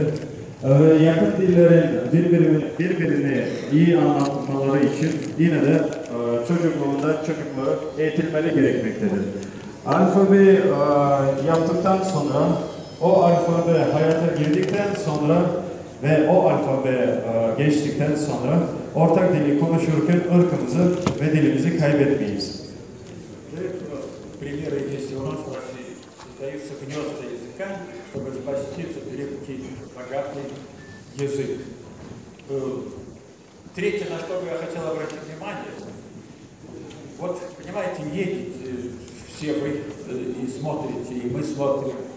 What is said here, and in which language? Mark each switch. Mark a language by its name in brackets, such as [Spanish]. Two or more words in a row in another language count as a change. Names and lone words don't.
[Turkish] Ve yakın dillerin birbirini iyi anlatmaları için yine de çocukları eğitilmeli gerekmektedir. Alfabeyi yaptıktan sonra, o alfabe hayata girdikten sonra ve o alfabe geçtikten sonra ortak dili konuşurken ırkımızı ve dilimizi kaybetmeyiz. [Russian] Примеры есть у нас в России. Создаются гнезда языка, чтобы спасти этот редкий, богатый язык. Третье, на что бы я хотел обратить внимание, вот, понимаете, едете все вы и смотрите, и мы смотрим.